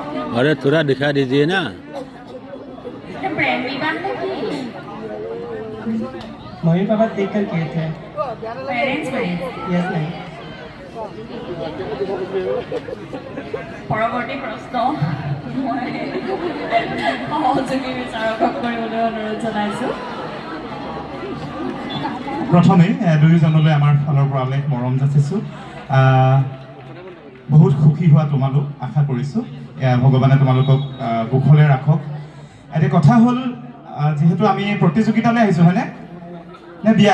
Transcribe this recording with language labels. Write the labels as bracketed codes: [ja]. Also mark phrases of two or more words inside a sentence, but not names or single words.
[hi] अरे थोड़ा दिखा दीजिए ना प्रेम विवाह में की मम्मी पापा देख कर किए थे। पेरेंट्स में यस नहीं। [as] পৰৱৰ্তী প্ৰশ্ন সহযোগী বিচাৰকক কৰিবলৈ অনুৰোধ জনাইছোঁ প্ৰথমেই দুয়োজনলৈ আমাৰ ফালৰ পৰা অলেখ মৰম যাচিছোঁ বহুত সুখী হোৱা তোমালোক আশা কৰিছোঁ ভগৱানে তোমালোকক কুশলে ৰাখক এতিয়া কথা হ'ল যিহেতু আমি প্ৰতিযোগিতালৈ আহিছোঁ হয়নে নে বিয়া